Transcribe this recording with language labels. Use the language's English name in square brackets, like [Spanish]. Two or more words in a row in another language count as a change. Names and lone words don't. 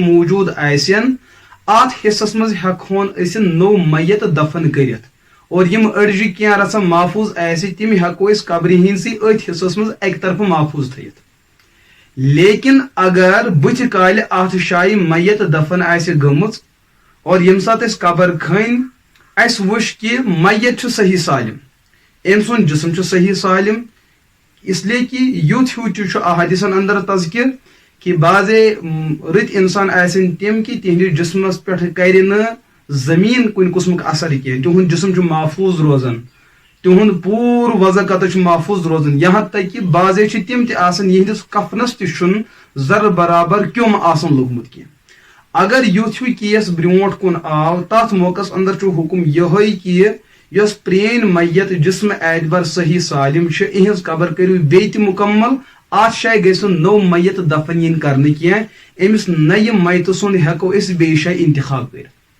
[Kashmiri] موٗجوٗد آسن اتھ حصس منٛز ہٮ۪کہون أسۍ نوٚو میت دفن کٔرِتھ اور یم أڈجہِ کینٛہہ رژھا محفوظ آسہِ تِم ہٮ۪کو أسۍ قبرِ ہٕنٛدسٕے أتھۍ حصس منٛز اکہِ طرفہٕ محفوظ تھٲیِتھ لیکن اگر بُتھِ کالہِ اتھ جایہِ میت دفن آسہِ گٔمٕژ اور ییٚمہِ ساتہٕ أسۍ قبر کھٔنۍ اسہِ وٕچھ کہ میت چھُ صحیح سالم أمۍ سُنٛد جسم چھُ صحیح سالم [Urdu] اس لیے کہ [Kashmiri] یُتھ ہیوٗ تہِ چھُ احادیثن اندر تذکر کہ بعضے رٕتۍ انسان آسن تِم کہ تہنٛدِس جسمس پٮ۪ٹھ کرِ نہٕ زمین کُنہِ قٕسمُک اثر کینٛہہ تِہُنٛد جسم چھُ محفوظ روزان تِہُنٛد پوٗرٕ وضع قطع چھُ محفوظ روزان [Urdu] یہاں تک کہ [Kashmiri] بعضے چھِ تِم تہِ آسان یِہنٛدِس کفنس تہِ چھُنہٕ ذرٕ برابر کیوٚم آسان لوٚگمُت کینٛہہ اگر یُتھ ہیوٗ کیس برونٛٹھ کُن آو تتھ موقعس اندر چھُ حُکم یِہوٚے کہ یۄس پرٛٲنۍ میت جسم اعتبار صحیح سالم چھِ اِہنٛز قبر کٔرِو بیٚیہِ تہِ مُکمل اتھ جایہِ گژھِ نہٕ نوٚو میت دفن یِنۍ کرنہٕ کینٛہہ أمِس نَیہِ میتہٕ سُنٛد ہٮ۪کو أسۍ بیٚیہِ جایہِ انتخاب کٔرِتھ